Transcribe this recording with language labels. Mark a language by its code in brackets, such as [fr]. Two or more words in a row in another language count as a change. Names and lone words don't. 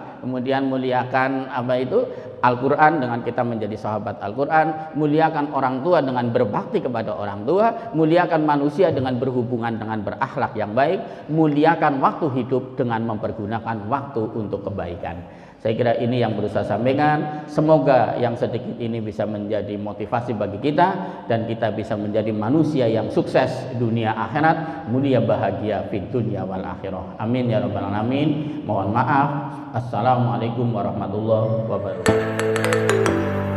[id] kemudian muliakan apa itu Al-Quran dengan kita menjadi sahabat Al-Quran, muliakan orang tua dengan berbakti kepada orang tua, muliakan manusia dengan berhubungan dengan berakhlak yang baik, muliakan waktu hidup dengan mempergunakan waktu untuk kebaikan. Saya kira ini yang berusaha sampaikan. Semoga yang sedikit ini bisa menjadi motivasi bagi kita dan kita bisa menjadi manusia yang sukses dunia akhirat, mulia bahagia [ar] في الدنيا والآخرة. آمين يا رب العالمين. [id] Mohon maaf. [ar] السلام عليكم ورحمة الله وبركاته.